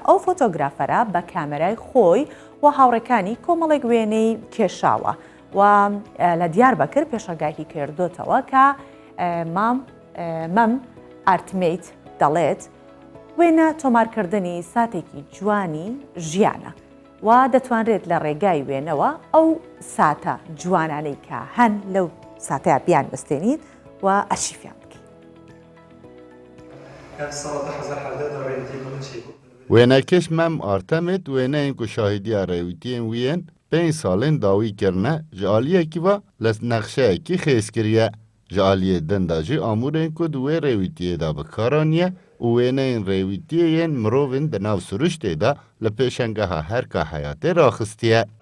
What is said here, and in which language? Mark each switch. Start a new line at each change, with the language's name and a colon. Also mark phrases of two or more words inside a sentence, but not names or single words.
Central Kurdish: ئەو فۆتۆگرافەرە بە کامێرای خۆی و هاوڕێکانی کۆمەڵێک وێنەی کێشاوە و لە دیاربەکر پێشەنگایکی کردوتەوە کە مەم ئارتمیت دەڵێت وێنە تۆمارکردنی ساتێکی جوانی ژیانە و دەتوانرێت لە ڕێگای وێنەوە ئەو ساتە جوانانەی کە هەن لەو ساتەیە بیان بستێنیت و ئەشیفیان بکەیت. وێنەکەش مەم ئارتەمێت وێنەیەن
Kurdish: ku şahidiya rêwîtiyên wî yên 5 salên dawî kirine ji aliyekî ve li nexşeyekî xêzkiriye. Ji aliyê din de jî amûrên ku di wê rêwîtiyê de bikaraniye û wêneyên rêwîtiyê yên mirovên di nav siruştê de li pêşengeha herka heyatê raxistiye.